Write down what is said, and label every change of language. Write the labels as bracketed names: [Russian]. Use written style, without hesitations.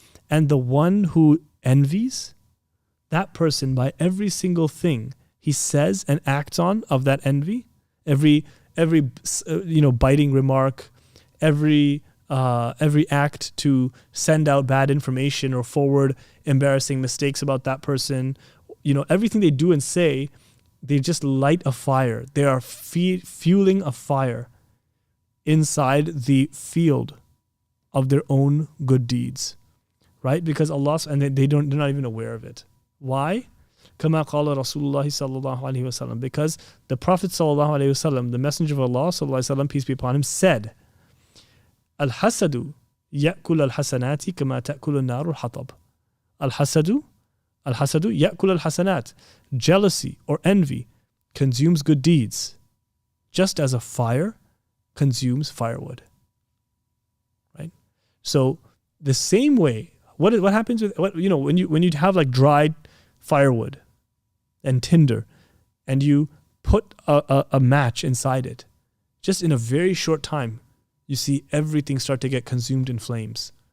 [English] And the one who envies, that person, by every single thing he says and acts on of that envy, every biting remark, every act to send out bad information or forward embarrassing mistakes about that person, everything they do and say, they just light a fire. They are fueling a fire inside the field of their own good deeds, right? Because Allah, and they're not even aware of it. Why? [Arabic] كما قال رسول الله صلى الله عليه وسلم. [English] Because the Prophet [Arabic] صلى الله عليه وسلم, [English] the Messenger of Allah صلى الله عليه وسلم, peace be upon him, said, [Arabic] الحسد يأكل الحسنات كما تأكل النار الحطب. الحسد يأكل الحسنات. [English] Jealousy or envy consumes good deeds, just as a fire consumes firewood. Right? So the same way, what happens with when you have like dried firewood and tinder, and you put a match inside it, just in a very short time, you see everything start to get consumed in flames.